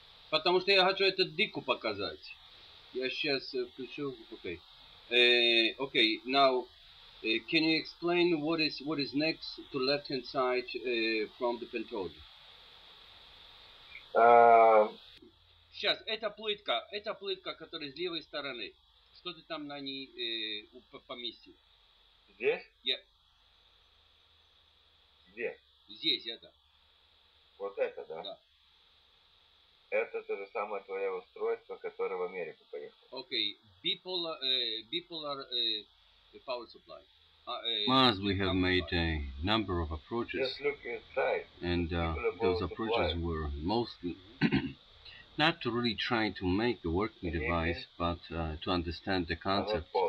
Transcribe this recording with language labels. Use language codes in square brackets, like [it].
[ru] Потому что я хочу это дику показать. Я сейчас включу. [en] Okay. Okay. Now, can you explain what is next to left hand side from the Penthode? [ru] Сейчас, это плитка, которая с левой стороны. Что ты там на ней поместил? Здесь? [en] Yeah. [ru] Где? Здесь это. Вот это, да? Да. Это то же самое твое устройство, которое в Америку поехало. [en] Okay. Bipolar power supply. As we have made a number of approaches, Just look inside. and those approaches were mostly not to really try to make a working device, but to understand the concept.